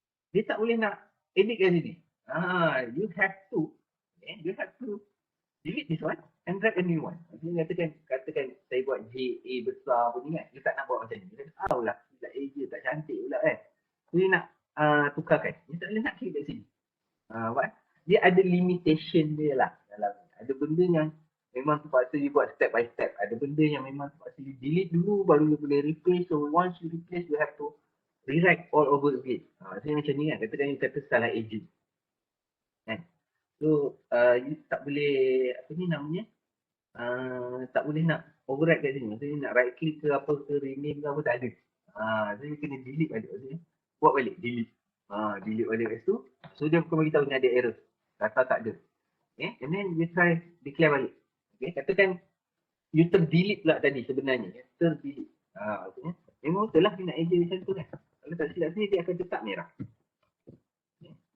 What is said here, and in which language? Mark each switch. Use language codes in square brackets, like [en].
[ms] Dia tak boleh nak edit kat sini. [en] You have to delete this one and drag a new one. [ms] Maksudnya katakan saya buat JA besar pun ni kan. Dia tak nak buat macam ni. Dia tahu lah. Tak eja, tak cantik pula kan. Dia nak tukarkan. Dia tak boleh nak klik kat sini. Dia ada limitation dia lah. Ada benda yang memang terpaksa you buat step by step. Ada benda yang memang terpaksa you delete dulu baru you boleh replace. [en] So once you replace, you have to rewrite all over again. [ms] Maksudnya macam ni kan. Katakan you kata salah agent. Kan? So you tak boleh, apa ni namanya, tak boleh nak override kat sini. Maksudnya nak right click ke apa ke, rename ke apa, tak ada. So you kena delete balik. Maksudnya buat balik, delete. Delete balik kat situ. So dia bukan beritahu ni ada error. Data tak ada. Okay, and then you try declare balik. Okay, katakan you terdelete pula tadi sebenarnya. Terdelete. Maksudnya memang betul lah dia nak agent macam tu kan. Kalau tak silap sini dia akan tetap merah. Okay.